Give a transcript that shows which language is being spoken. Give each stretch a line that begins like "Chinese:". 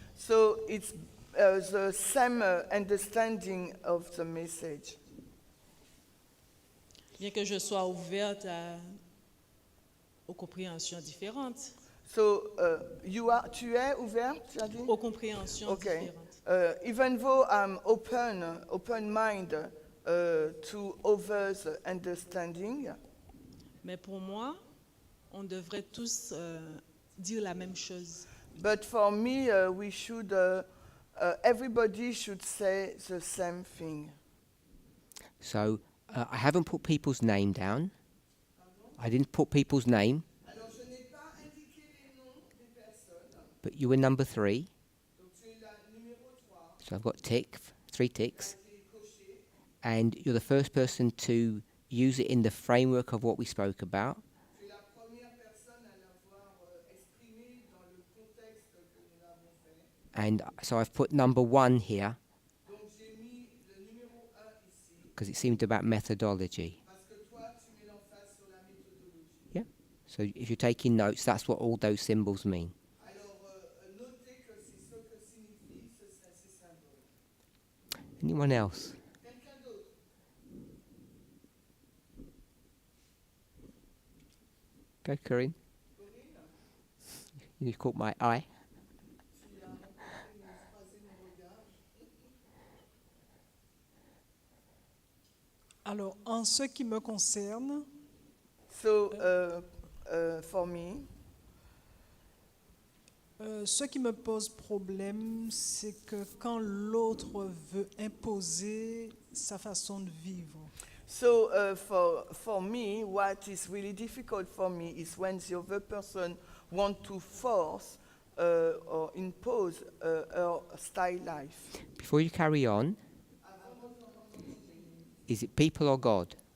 English: So it's the same understanding of the message.
French: Bien que je sois ouverte aux compréhensions différentes. So tu es ouvert, tu as dit? Aux compréhensions
English: Okay.
French: différentes.
English: Even though I'm open mind to others' understanding,
French: Mais pour moi, on devrait tous dire la même chose.
English: but for me, we should, everybody should say the same thing. So I haven't put people's name down. I didn't put people's name,
French: Alors, je n'ai pas indiqué les noms des personnes.
English: but you were number 3.
French: Donc, tu es la numéro 3
English: So I've got 3 ticks.
French: qui est cochée.
English: And you're the first person to use it in the framework of what we spoke about.
French: Tu es la première personne à l'avoir exprimé dans le contexte que nous avons fait.
English: And so I've put number 1 here
French: Donc, j'ai mis le numéro 1 ici,
English: because it seemed about methodology.
French: parce que toi, tu mets l'emphase sur la méthodologie.
English: Yeah. So if you're taking notes, that's what all those symbols mean.
French: Alors, notez que c'est ce que signifient ces symboles.
English: Anyone else?
French: Quelqu'un d'autre?
English: Go, Corinne. You caught my eye.
French: Alors, en ce qui me concerne,
English: So, for me,
French: ce qui me pose problème, c'est que quand l'autre veut imposer sa façon de vivre.
English: so for me, what is really difficult for me is when the other person wants to force or impose her style life. Before you carry on, is it people or God?